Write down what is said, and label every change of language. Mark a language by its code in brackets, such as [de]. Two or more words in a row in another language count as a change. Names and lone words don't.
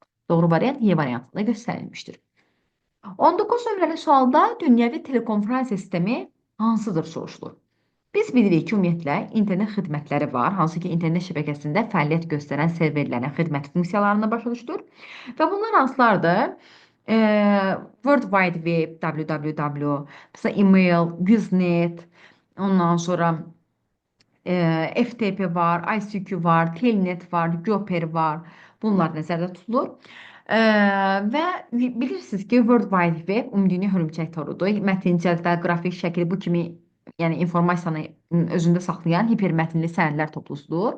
[az] Doğru variant Y variantında göstərilmişdir. 19 nömrəli sualda dünyəvi telekonferansiya sistemi hansıdır soruşulur. Biz bilirik ki, ümumiyyətlə, internet xidmətləri var, hansı ki, internet şəbəkəsində fəaliyyət göstərən serverlərin xidmət funksiyalarını başa düşdür. Və bunlar hansılardır? World Wide Web, www, mesela email, Usenet, ondan sonra FTP var, ICQ var, Telnet var, Göper var. Bunlar nəzərdə tutulur. Və bilirsiniz ki, World Wide Web ümumdünya hörümçək torudur. Mətin, cədvəl, qrafik şəkil bu kimi informasiyanı özündə saxlayan hipermətinli sənədlər toplusudur.